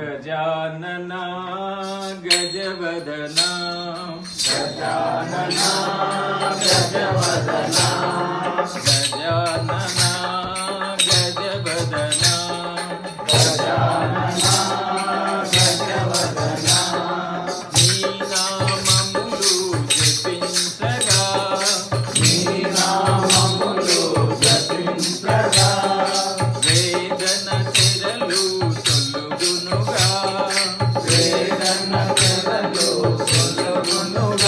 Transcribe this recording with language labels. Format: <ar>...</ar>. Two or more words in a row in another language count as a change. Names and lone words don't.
<sa>गजानना गजवदना गजानना गजवदना गजानना गजवदना गजानना गजवदना</sa> <te>నీ నామములు జపించగా నీ నామములు జపించగా వేదన తెరలు తొలుగునుగా వేదన తెరలు తొలగునుగా</te>